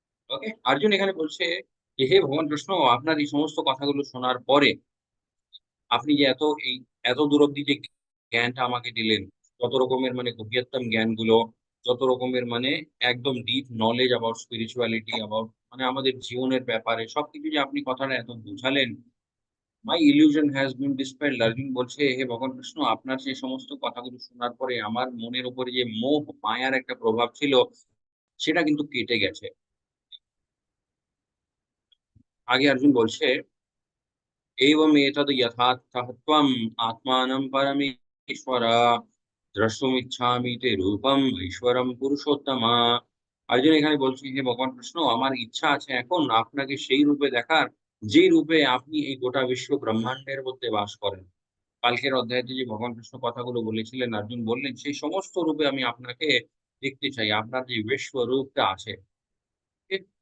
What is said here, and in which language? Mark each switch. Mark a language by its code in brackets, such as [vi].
[bn] ওকে, অর্জুন এখানে বলছে যে হে ভগবান কৃষ্ণ, আপনার এই সমস্ত কথাগুলো শোনার পরে আপনি যে এত দূর অব্দি যে জ্ঞানটা আমাকে দিলেন, যত রকমের মানে গভীরতম জ্ঞানগুলো, যত রকমের মানে একদম [en] deep knowledge about spirituality, about [bn] মানে আমাদের জীবনের ব্যাপারে সবকিছু যে আপনি কথাটা এত বুঝালেন, [en] My illusion has been ডিসপেলড। [bn] অর্জুন বলছে হে ভগবান কৃষ্ণ, আপনার সেই সমস্ত কথাগুলো শোনার পরে আমার মনের উপরে যে মোহ মায়ার একটা প্রভাব ছিল সেটা কিন্তু কেটে গেছে। আগে অর্জুন বলছে [sa] एवमेतद् यथार्थः त्वम् आत्मानं परमेश्वर द्रष्टुमिच्छामि ते रूपम् ईश्वरं পুরুষোত্তমা। [bn] অর্জুন এখানে বলছি হে ভগবান কৃষ্ণ, আমার ইচ্ছা আছে এখন আপনাকে সেই রূপে দেখার যে রূপে আপনি এই গোটা বিশ্ব ব্রহ্মাণ্ডের মধ্যে বাস করেন। কালকের অধ্যায়তে যে ভগবান কৃষ্ণ কথাগুলো বলেছিলেন, অর্জুন বললেন সেই সমস্ত রূপে আমি আপনাকে দেখতে চাই, আপনার যে বিশ্বরূপটা আছে। ঠিক?